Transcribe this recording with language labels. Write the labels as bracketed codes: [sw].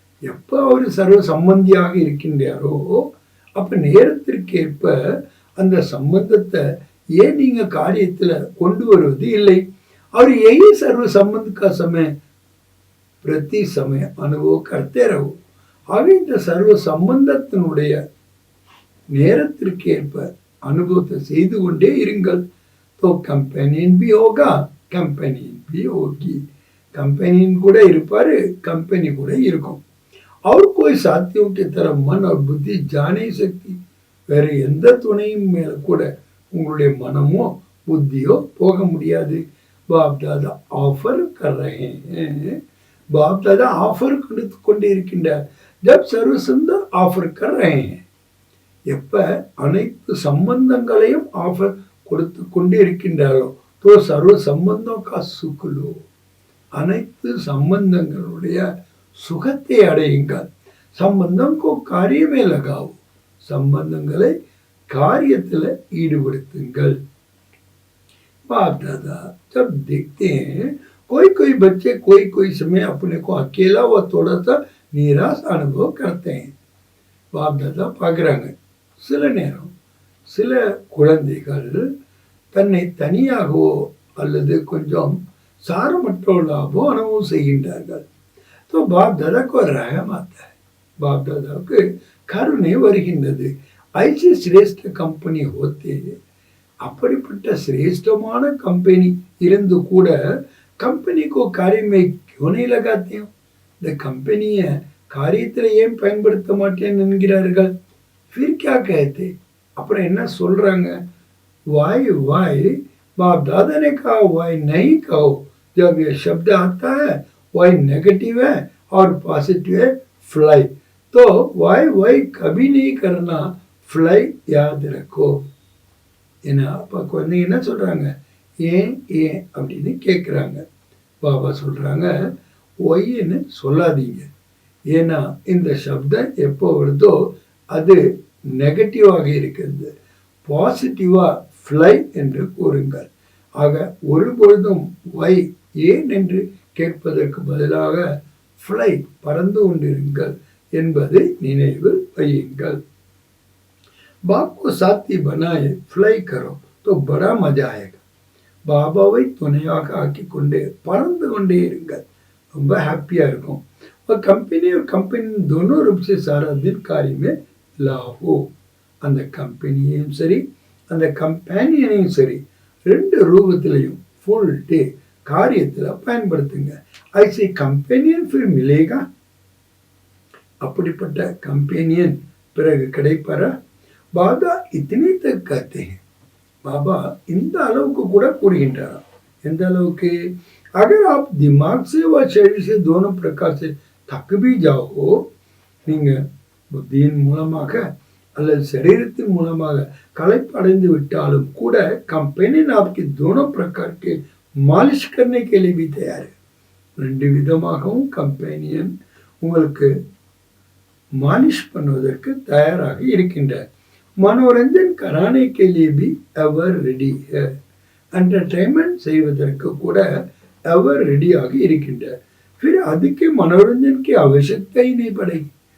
[ta] எப்ப அவர் சர்வ சம்பந்தியாக இருக்கின்றாரோ அப்ப நேரத்திற்கேற்ப அந்த சம்பந்தத்தை ஏன் நீங்க காரியத்துல கொண்டு வருவது இல்லை. [hi] और यही सर्व संबंध का समय प्रति समय अनुभव करते रहो. [ta] ஆகவே இந்த சர்வ சம்பந்தத்தினுடைய நேரத்திற்கேற்ப அனுபவத்தை செய்து கொண்டே இருங்கள். [hi] तो कंपेनियन भी होगा, कंपेनियन भी होगी. [ta] कंपेनियन கூட இருப்பாரு, कंपेनी கூட இருக்கும். [hi] और कोई साथियों की तरह मन और बुद्धि जा नहीं सकती. [ta] வேற எந்த துணையும் மேல கூட உங்களுடைய மனமோ புத்தியோ போக முடியாது. [hi] बाप दादा ऑफर कर रहे हैं. बाप दादा ऑफर [ta] கொடுத்து கொண்டே இருக்கின்றார். [hi] जब सर्व सुंदर ऑफर कर रहे हैं. [ta] எப்ப அனைத்து சம்பந்தங்களையும் ஆஃபர் கொடுத்து கொண்டே இருக்கின்றாரோ [hi] तो सर्व संबंधों का सुख लो. [ta] அனைத்து சம்பந்தங்களுடைய சுகத்தை அடையுங்கள். [hi] சம்பந்தம் को कार्य में लगाओ. [ta] சம்பந்தங்களை காரியத்தில் ஈடுபடுத்துங்கள். [hi] बाप दादा जब देखते हैं कोई बच्चे कोई समय अपने को अकेला व थोड़ा सा निराश अनुभव करते हैं. [ta] बाप दादा பார்க்குறாங்க, சில நேரம் சில குழந்தைகள் தன்னை தனியாகவோ அல்லது கொஞ்சம் சாரமற்றவர்களாகவோ அனுபவம் செய்கின்றார்கள். [hi] तो बाप दादा को रहम आता है. बाप दादा को [ta] கருணை வருகின்றது. [hi] ऐसी श्रेष्ठ कंपनी होते. [ta] அப்படிப்பட்ட சிரேஷ்டமான கம்பெனி இருந்து கூட [hi] कंपनी को कार्य में क्यों नहीं लगाते हो. [ta] இந்த கம்பெனியை காரியத்தில் ஏன் பயன்படுத்த மாட்டேன்னு என்கிறார்கள். [hi] फिर क्या कहते. [ta] அப்புறம் என்ன சொல்றாங்க. [hi] वाई बाप दादा ने कहा वाई नहीं कहो. जब ये शब्द आता है वाई नेगेटिव है और पॉजिटिव है फ्लाई. तो वाई कभी नहीं करना. फ्लाई याद रखो. [ta] ஏன்னா அப்போ குழந்தைங்க என்ன சொல்றாங்க, ஏன் அப்படின்னு கேட்குறாங்க. பாபா சொல்றாங்க ஒய்ன்னு சொல்லாதீங்க. ஏன்னா இந்த சப்தம் எப்போ வருதோ அது நெகட்டிவாக இருக்கிறது. பாசிட்டிவா ஃப்ளை என்று கூறுங்கள். ஆக ஒருபொழுதும் ஒய் ஏன் என்று கேட்பதற்கு பதிலாக ஃப்ளை பறந்து கொண்டிருங்கள் என்பதை நினைவில் வையுங்கள். [hi] बाप को साथी बनाए फ्लाई करो तो बड़ा मजा आएगा. [ta] பாபாவை துணையாக ஆக்கி கொண்டே பறந்து கொண்டே இருங்கள். ரொம்ப ஹாப்பியா இருக்கும். [hi] और कंपनी दोनों रूप से सारा दिन कार्य में लाओ. [ta] அந்த கம்பெனியையும் சரி அந்த கம்பேனியனையும் சரி ரெண்டு ரூபத்திலையும் ஃபுல் டே காரியத்துல பயன்படுத்துங்க. [hi] ஐசி கம்பெனியன் फिर मिलेगा, [ta] அப்படிப்பட்ட கம்பெனியன் பிறகு கிடைப்பாரா? பாபா [hi] இத்தனை தக் कहते हैं, [ta] பாபா இந்த அளவுக்கு கூட கூறுகின்றாராம். எந்த அளவுக்கு? [hi] अगर आप दिमाग से व शरीर से दोनों प्रकार से थक भी जाओ, [ta] நீங்க புத்தியின் மூலமாக அல்லது சரீரத்தின் மூலமாக களைப்படைந்து விட்டாலும் கூட [hi] कंपनी आपके दोनों प्रकार के मालिश करने के लिए भी तैयार है. [ta] ரெண்டு விதமாகவும் கம்பெனியன் உங்களுக்கு மாலிஷ் பண்ணுவதற்கு தயாராக இருக்கின்றார். [hi] மனோரஞ்சன் कराने के लिए भी एवर रेडी है, एंटरटेनमेंट [ta] செய்வதற்கு கூட [hi] एवर ரெடியாக இருக்கின்றார். फिर [ta] அதுக்கு [hi] मनोरंजन की आवश्यकता ही नहीं पड़ेगी.